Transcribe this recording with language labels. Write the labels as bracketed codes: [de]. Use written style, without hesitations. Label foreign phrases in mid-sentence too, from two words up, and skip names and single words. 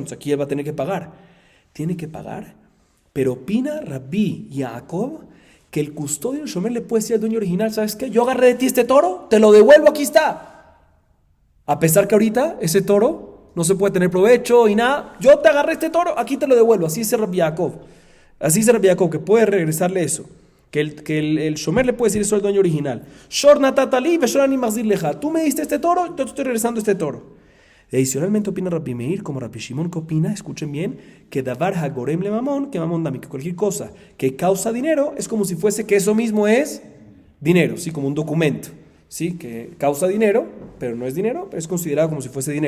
[es] Entonces aquí él va a tener que pagar. Tiene que pagar, pero opina Rabbi Yaakov que el custodio del shomer le puede decir al dueño original, ¿sabes qué? Yo agarré de ti este toro, te lo devuelvo, aquí está. A pesar que ahorita ese toro no se puede tener provecho y nada, yo te agarré este toro, aquí te lo devuelvo. Así dice Rabbi Yaakov. Así dice Rabbi Yaakov, que puede regresarle eso. Que el shomer le puede decir eso al dueño original. [he] שור נתתלי ושורני מחזיר לך. [es] Tú me diste este toro, yo te estoy regresando este toro. Adicionalmente opina Rabbi Meir, como Rabbi Shimon, que opina, escuchen bien, que [he] דבר הגורם לממון, [es] que [arc] ממון דמי, [es] que cualquier cosa que causa dinero es como si fuese que eso mismo es dinero, ¿sí? Como un documento, ¿sí? Que causa dinero, pero no es dinero, pero es considerado como si fuese dinero.